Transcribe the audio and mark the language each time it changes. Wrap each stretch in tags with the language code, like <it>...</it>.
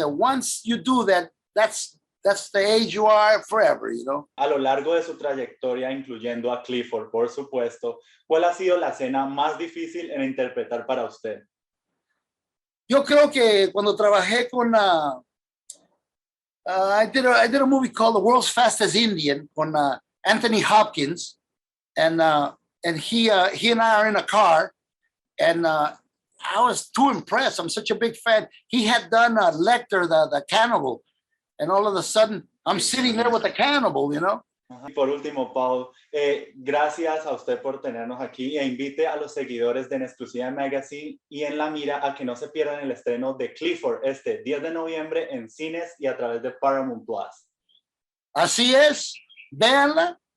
<en>Once you do that, that's the age you are forever, you know.</en> <es>A lo largo de su trayectoria, incluyendo a Clifford, por supuesto, ¿cuál ha sido la escena más difícil en interpretar para usted? Yo creo que cuando trabajé con</es> <en>I did a movie called The World's Fastest Indian con Anthony Hopkins, and he and I are in a car, and I was too impressed. I'm such a big fan. He had done Lecter, the cannibal, and all of a sudden I'm sitting there with the cannibal, you know.</en> <es>Y por último, Paul, gracias a usted por tenernos aquí, e invite a los seguidores de En Exclusiva Magazine y En La Mira a que no se pierdan el estreno de Clifford este 10 de noviembre en cines y a través de Paramount Plus. Así es, véanla.</es>